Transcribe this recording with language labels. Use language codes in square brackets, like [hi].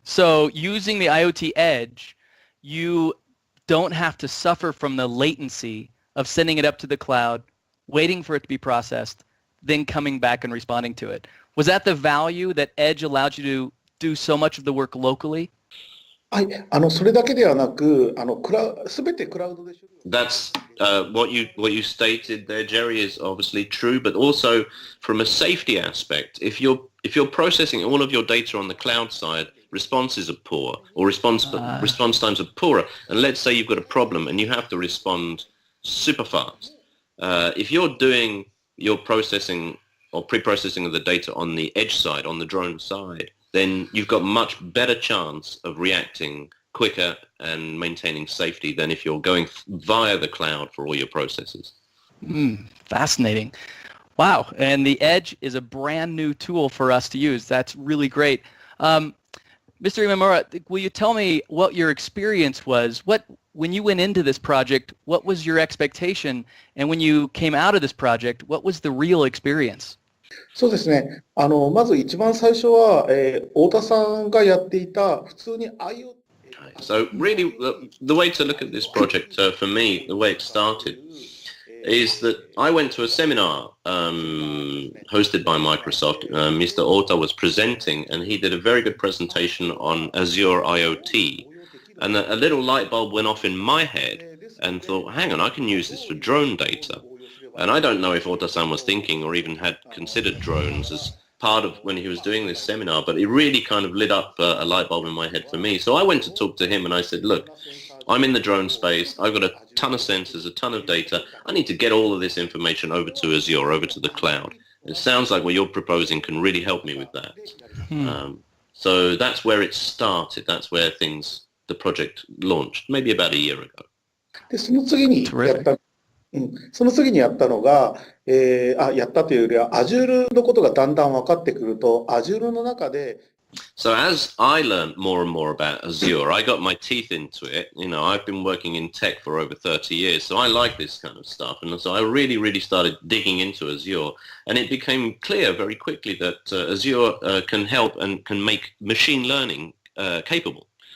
[en] So using the IoT Edge, you don't have to suffer from the latency of sending it up to the cloud, waiting for it to be processed, then coming back and responding to it. Was that the value that Edge allowed you to do so much of the work locally? [ja] はい、それだけではなく、全てクラウドで処理を。 [en] That's what you stated there, Jerry, is obviously true, but also from a safety aspect, if you're processing all of your data on the cloud side, responses are poor, or response times are poorer. And let's say you've got a problem and you have to respond super fast. If you're doing your processing or pre-processing of the data on the edge side, on the drone side, then you've got much better chance of reacting quicker and maintaining safety than if you're going via the cloud for all your processes. Fascinating. Wow. And the Edge is a brand new tool for us to use. That's really great. Mr. Imamura, will you tell me what your experience was? When you went into this project, what was your expectation? And when you came out of this project, what was the real experience? [ja] そうですね。まず一番最初は、太田さんがやっていた普通に IoT。 [en] So really, the way to look at this project, for me, the way it started, is that I went to a seminar hosted by Microsoft. Mr. Ota was presenting, and he did a very good presentation on Azure IoT. And a little light bulb went off in my head and thought, hang on, I can use this for drone data. And I don't know if Ota-san was thinking or even had considered drones as part of when he was doing this seminar, but it really kind of lit up a light bulb in my head for me. So I went to talk to him and I said, look, I'm in the drone space. I've got a ton of sensors, a ton of data. I need to get all of this information over to Azure, over to the cloud. It sounds like what you're proposing can really help me with that. So that's where it started. That's where the project launched, maybe about a year ago. [ja] で、その次にやったのが、やったというよりは Azure のことがだんだん分かってくると、Azure の中で [en] So as I learned more and more about Azure, I got my teeth into it. You know, I've been working in tech for over 30 years, so I like this kind of stuff. And so I really, really started digging into Azure. And it became clear very quickly that Azure can help and can make machine learning capable.